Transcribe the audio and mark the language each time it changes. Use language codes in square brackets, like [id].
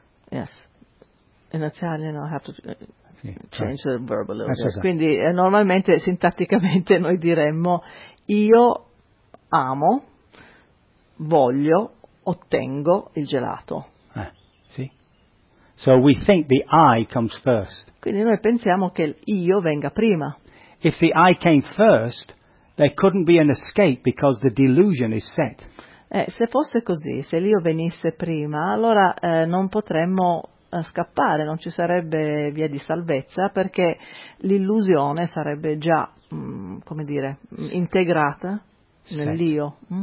[en] Yes, in Italian I have to change the verb a little bit. [it] Quindi normalmente, sintatticamente, noi diremmo io amo, voglio, ottengo il gelato. Sì. [en] So we think the I comes first. [it] Quindi noi pensiamo che l'io venga prima. [en] If the I came first, there couldn't be an escape because the delusion is set. [it] Se fosse così, se l'io venisse prima, allora non potremmo scappare, non ci sarebbe via di salvezza, perché l'illusione sarebbe già, come dire, integrata nell'io.